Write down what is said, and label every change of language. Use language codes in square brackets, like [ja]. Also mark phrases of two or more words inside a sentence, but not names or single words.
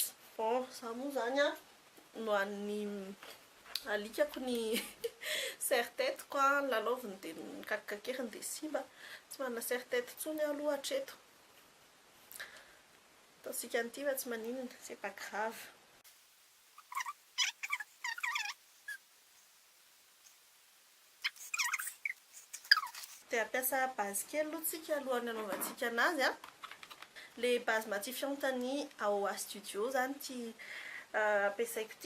[mg] Bon, za moa zany no an'ny alikako ny serre-tête-ko lalaoviny dia nikakikakeriny dia simba, tsy manana serre-tête intsony aloha hatreto. Ataontsika an'ity fa tsy maninona, [fr] c'est pas grave. [mg] Dia ampiasa base kely aloha tsika alohan'ny anaovantsika anazy le base matifiantany AOA Studio zany ty ampiasaiko ty.